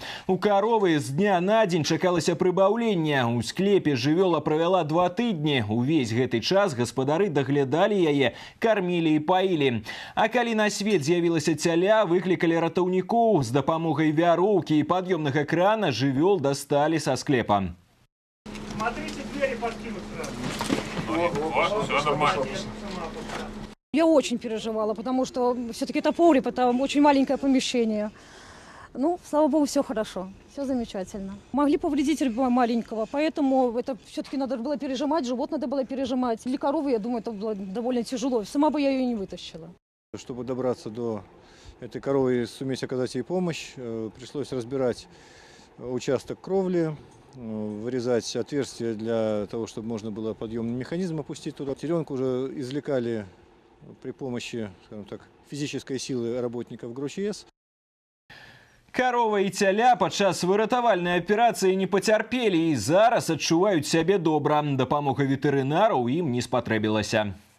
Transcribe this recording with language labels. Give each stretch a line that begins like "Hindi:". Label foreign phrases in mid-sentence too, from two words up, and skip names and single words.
Belarusian: У каровы з дня на дзень чакалася прыбаўленне. У склепе жывёла правяла 2 тыдні. Увесь гэты час гаспадары даглядалі яе, кармілі і паілі. А калі на свет з'явілася цяля, выклікалі ратаўнікоў. З дапамогай вяроўкі і пад'ёмнага крана жывёл дасталі са склепа.
Russian: Смотрите, двери подкинут сразу. Все нормально. Я очень переживала, потому что все-таки это погреб, это очень маленькое помещение. Ну, слава богу, все хорошо, все замечательно. Могли повредить ребенка маленького, поэтому это все-таки надо было пережимать, живот надо было пережимать. Для коровы, я думаю, это было довольно тяжело. Сама бы я ее не вытащила. Чтобы добраться до этой коровы и суметь оказать ей помощь, пришлось разбирать участок кровли, вырезать отверстия для того, чтобы можно было подъемный механизм опустить туда. Теленку уже извлекали при помощи, скажем так, физической силы работников ГРОЧС.
Belarusian: Карова і цяля падчас выратавальнай аперацыі не пацярпелі і зараз адчуваюць сябе добра. Дапамога ветэрынараў ім не спатрэбілася.